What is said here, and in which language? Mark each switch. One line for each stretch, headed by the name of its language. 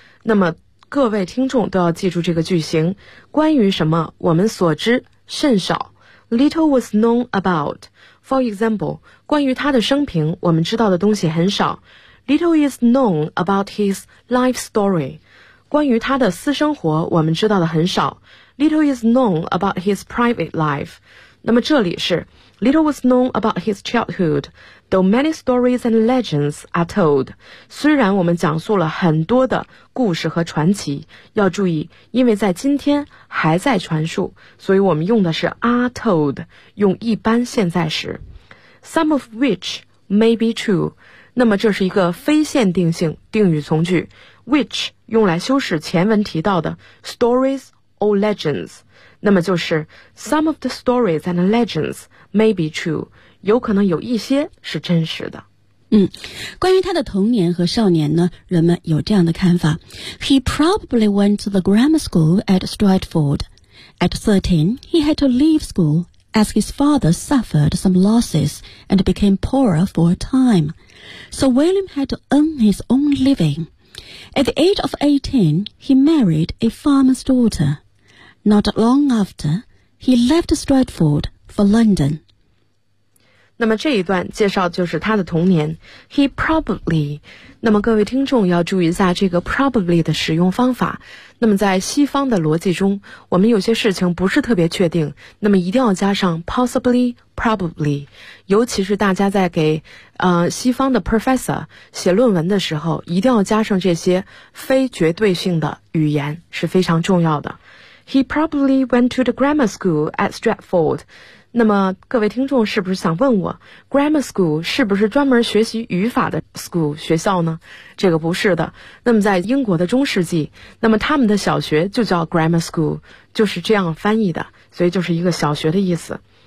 Chinese: 那么各位听众都要记住这个句型。关于什么我们所知甚少。
English: Little was known about. For example,
Chinese: 关于他的生平我们知道的东西很少。
English: Little is known about his life story.
Chinese: 关于他的私生活我们知道的很少。
English: Little is known about his private life.
Chinese: 那么这里是
English: Little was known about his childhood, though many stories and legends are told.
Chinese: 虽然我们讲述了很多的故事和传奇，要注意，因为在今天还在传述，所以我们用的是
English: are told,
Chinese: 用一般现在时。
English: Some of which may be true.
Chinese: 那么这是一个非限定性定语从句， which 用来修饰前文提到的
English: stories or legends。那么就是 some of the stories and legends may be true，
Chinese: 有可能有一些是真实的。关于他的童年和少年呢，人们有这样的看法。
English: He probably went to the grammar school at Stratford. At 13, he had to leave school as his father suffered some losses and became poorer for a time. So William had to earn his own living. At the age of 18, he married a farmer's daughter. Not long after, he left Stratford for London.
Chinese: 那么这一段介绍就是他的童年。
English: He probably,
Chinese: 那么各位听众要注意一下这个 probably 的使用方法。那么在西方的逻辑中，我们有些事情不是特别确定，那么一定要加上 possibly, probably。尤其是大家在给西方的 professor 写论文的时候，一定要加上这些非绝对性的语言，是非常重要的。
English: He probably went to the grammar school at Stratford.
Chinese: 那么各位听众是不是想问我 grammar school 是不是专门学习语法的 school 学校呢？这个不是的。那么在英国的中世纪，那么他们的小学就叫 grammar school， 就是这样翻译的，所以就是一个小学的意思。